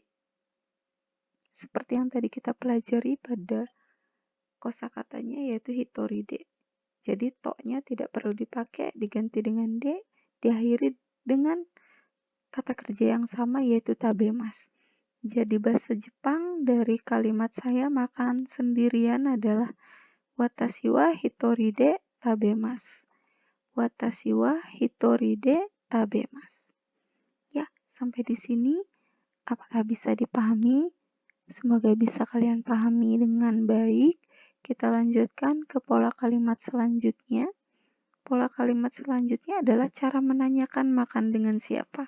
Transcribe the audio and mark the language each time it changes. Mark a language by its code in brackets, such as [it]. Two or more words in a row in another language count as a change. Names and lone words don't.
[id] Seperti yang tadi kita pelajari pada kosakatanya yaitu [ja] 一人で. [id] Jadi to-nya tidak perlu dipakai, diganti dengan de, diakhiri dengan kata kerja yang sama yaitu tabemas. Jadi bahasa Jepang dari kalimat saya makan sendirian adalah [ja] 私は一人で食べます. 私は一人で食べます. [id] Ya, sampai di sini apakah bisa dipahami? Semoga bisa kalian pahami dengan baik. Kita lanjutkan ke pola kalimat selanjutnya. Pola kalimat selanjutnya adalah cara menanyakan makan dengan siapa.